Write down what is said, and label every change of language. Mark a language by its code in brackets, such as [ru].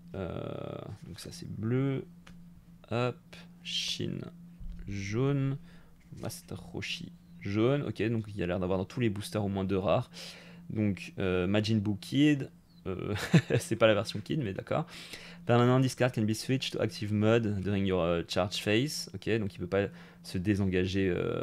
[fr] Donc ça c'est bleu. Hop. Shin. Jaune. Master Roshi. Jaune. Ok, donc il y a l'air d'avoir dans tous les boosters au moins 2 rares. Donc Majin Buu Kid. C'est pas la version Kid, mais d'accord. [en] Permanent discard can be switched to active mode during your charge phase. [fr] Ok, donc il peut pas se désengager.